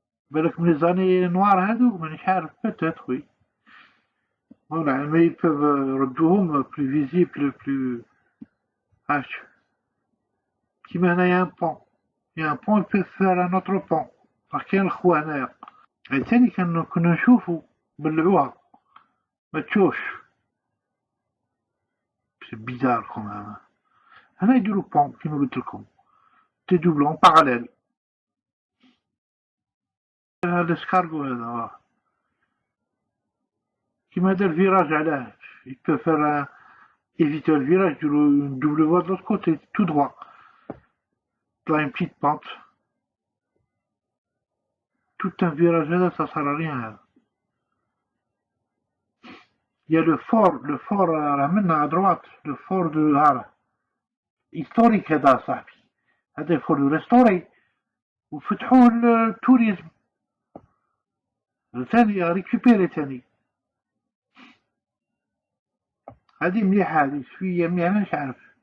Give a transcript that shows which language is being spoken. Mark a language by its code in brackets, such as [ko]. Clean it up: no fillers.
[ar] بالك من [fr] les années noires [ar] هادوك مانيش عارف [fr] peut-être oui. Voilà, mais ils peuvent [ar] ردوهم [fr] plus visibles, plus H. [ar] كيما هنايا [fr] un pont. Il y a un pont, ils peuvent faire un autre pont. [ar] راه كاين الخوا هنايا. عاوتاني كنا نشوفوا بلعوها ما تشوفش. [fr] C'est bizarre quand même. [ar] هنا يديروا بون كيما قلت لكم. [fr] dédoublé en parallèle. L'escargot [ar] هذا كيما دار الفيراج علاه [fr] il peut faire éviter le virage une double voie de l'autre côté tout droit. Là une petite pente. Tout un virage là ça sert à rien. Il y a le fort à droite, le fort de Hara. [ar] Historique هذا صاحبي. هذا الفور دو ريستوري وفتحوه للتوريزم. ثاني ريكوبيري ثاني. هذه مليحة هذه شوية مليحة مانيش عارف.